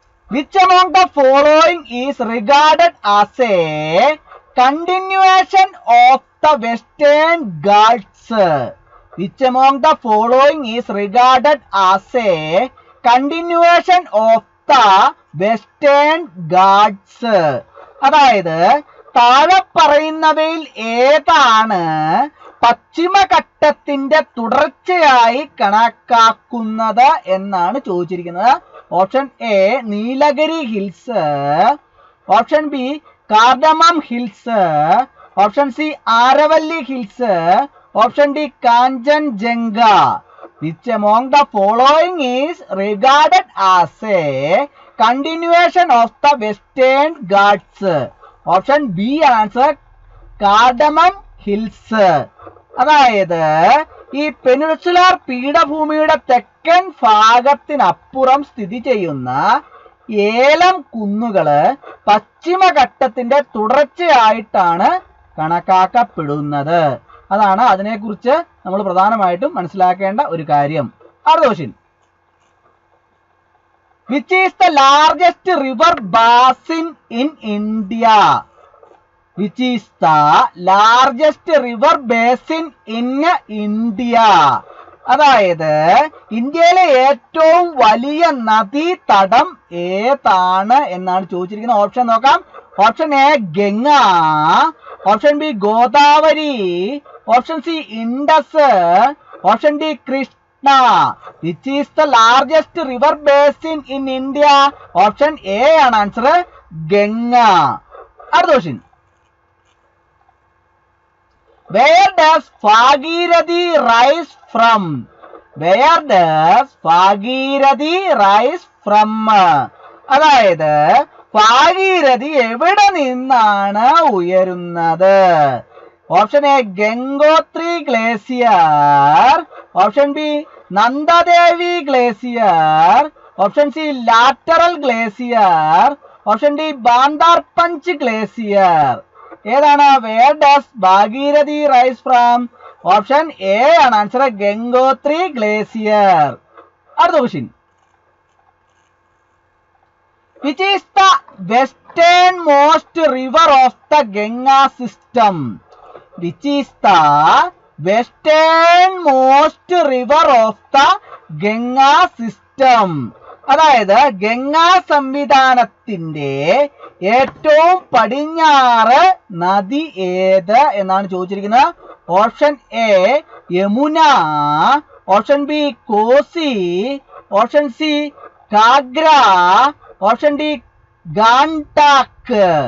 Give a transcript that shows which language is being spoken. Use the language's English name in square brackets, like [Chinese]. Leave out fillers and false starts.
[English] Which among the following is regarded as a continuation of the Western Ghats? Which among the following is regarded as a continuation of the Western Ghats? [Malayalam] അതായത് താഴെ പറയുന്നവയിൽ ഏതാണ് പശ്ചിമഘട്ടത്തിന്റെ തുടർച്ചയായി കണക്കാക്കുന്നത് എന്നാണ് ചോദിച്ചിരിക്കുന്നത്. Option A Nilgiri hills, option B cardamom hills, option C Aravalli hills, option D Kanchenjunga. [English] Which among the following is regarded as a continuation of the Western Ghats? [Malayalam] Option B answer, cardamom hills. അതായത് ഈ പെനിൻസുലാർ പീഠഭൂമിയുടെ തെക്കൻ ഭാഗത്തിനപ്പുറം സ്ഥിതി ചെയ്യുന്ന ഏലം കുന്നുകള് പശ്ചിമഘട്ടത്തിന്റെ തുടർച്ചയായിട്ടാണ് കണക്കാക്കപ്പെടുന്നത്. അതാണ് അതിനെക്കുറിച്ച് നമ്മൾ പ്രധാനമായിട്ടും മനസ്സിലാക്കേണ്ട ഒരു കാര്യം. അടുത്ത question. [English] Which is the largest river basin in India? Which is the largest river basin in India? [Malayalam] അതായത് ഇന്ത്യയിലെ ഏറ്റവും വലിയ നദീതടം ഏതാണ് എന്നാണ് ചോദിച്ചിരിക്കുന്നത്. ഓപ്ഷൻ നോക്കാം. Option A Ganga, option B Godavari, option C Indus, option D Krishna. Which is the largest river basin in India? Option A ആണ് answer, Ganga. അടുത്ത question. [English] Where does Bhagirathi rise from? Where does Bhagirathi rise from? [Malayalam] അതായത് ഭാഗീരഥി എവിടെ നിന്നാണ് ഉയരുന്നത്? Option A Gangotri glacier, option B Nanda Devi glacier, option C lateral glacier, option D ബാന്ദാർപഞ്ച് glacier. ഏതാണ് [English] Where does Bhagirathi rise from? [Malayalam] Option A ആണ് answer, Gangotri glacier. അടുത്ത question. [English] Which is the westernmost river of the Ganga system? Which is the westernmost river of the Ganga system? [Malayalam] അതായത് ഗംഗാ സംവിധാനത്തിന്റെ ഏറ്റവും പടിഞ്ഞാറ് നദി ഏത് എന്നാണ് ചോദിച്ചിരിക്കുന്നത്. Option A Yamuna, option B Kosi, option C Ghaghra, option D ഗാൻഡാക്ക്.